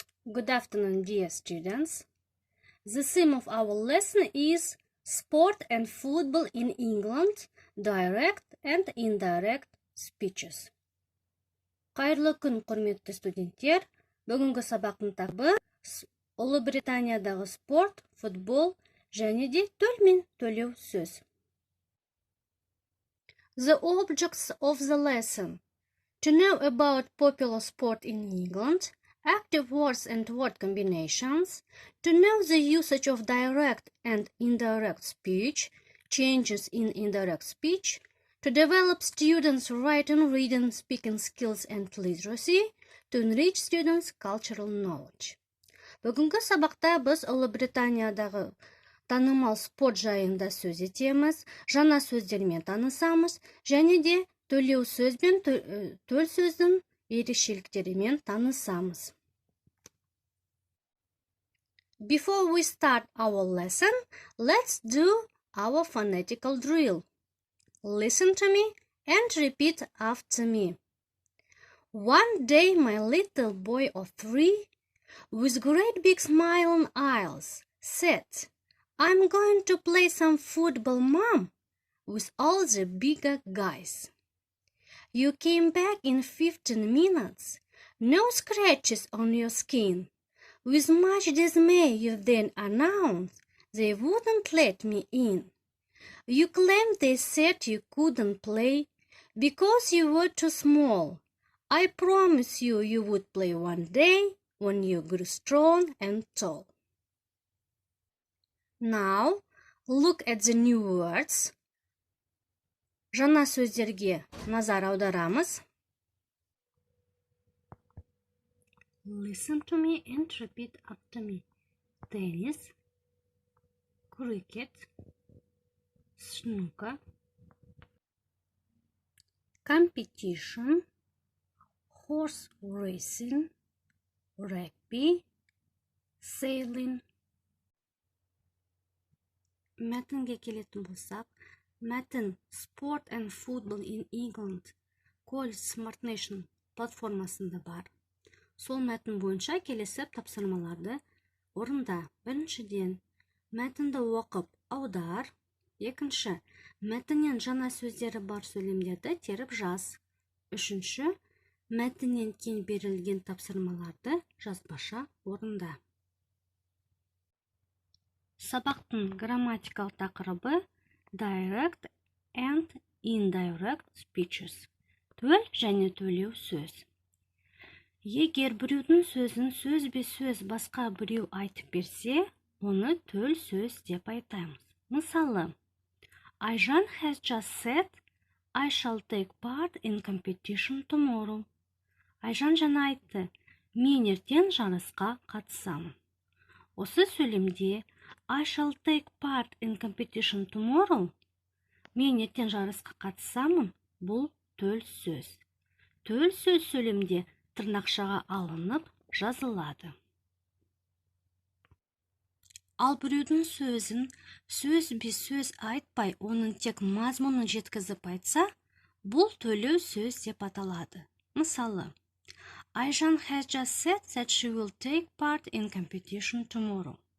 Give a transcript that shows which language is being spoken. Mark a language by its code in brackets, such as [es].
[en] Good afternoon, dear students. The theme of our lesson is Sport and Football in England, Direct and Indirect Speeches. [kk] Қайырлы күн, құрметті студенттер. Бүгінгі сабақтың тақырыбы Ұлыбританиядағы спорт, футбол және де төл мен төлеу сөз. [en] The objects of the lesson: to know about popular sport in England, active words and word combinations, to know the usage of direct and indirect speech, changes in indirect speech, to develop students' writing, reading, speaking skills and literacy, to enrich students' cultural knowledge. [kk] Бүгінгі сабақта біз Ұлыбританиядағы танымал спорт жайында сөз етеміз, жаңа сөздермен танысамыз, және де төлеу сөз бен төл сөздің ерекшеліктерімен танысамыз. [en] Before we start our lesson, let's do our phonetical drill. Listen to me and repeat after me. One day my little boy of 3, with great big smiling eyes, said, "I'm going to play some football, Mom, with all the bigger guys." You came back in 15 minutes, no scratches on your skin. With much dismay you then announced they wouldn't let me in. You claimed they said you couldn't play because you were too small. I promise you would play one day when you grew strong and tall. Now, look at the new words. [kk] Жаңа сөздерге назар аударамыз. [en] Listen to me and repeat after me. Tennis, cricket, snooker, competition, horse racing, rugby, sailing. [kk] Мәтінге келетін болсақ, мәтін Sport and Football in England College Smart Nation платформасында бар. Сол мәтін бойынша келесі тапсырмаларды орында. Біріншіден, мәтінді оқып аудар. Екінші, мәтіннен жаңа сөздері бар сөйлемдерді теріп жаз. Үшінші, мәтіннен кейін берілген тапсырмаларды жазбаша орында. Сабақтың грамматикалық тақырыбы Direct and Indirect Speeches. Төл және төлеу сөз. Егер біреудің сөзін сөзбе-сөз басқа біреу айтып берсе, оны төл сөз деп айтамыз. Мысалы, [en] Айжан has just said, I shall take part in competition tomorrow. [kk] Айжан жаңа айтты, мен ертең жарысқа қатысамын. Осы сөйлемде [en] I shall take part in competition tomorrow, [kk] мен ертең жарысқа қатысамын, бұл төл сөз. Төл сөз сөйлемде тырнақшаға алынып жазылады. Ал біреудің сөзін сөзбе-сөз айтпай, оның тек мазмұнын жеткізіп айтса, бұл төлеу сөз деп аталады. Мысалы, [en] Айжан has just said that she will take part in competition tomorrow.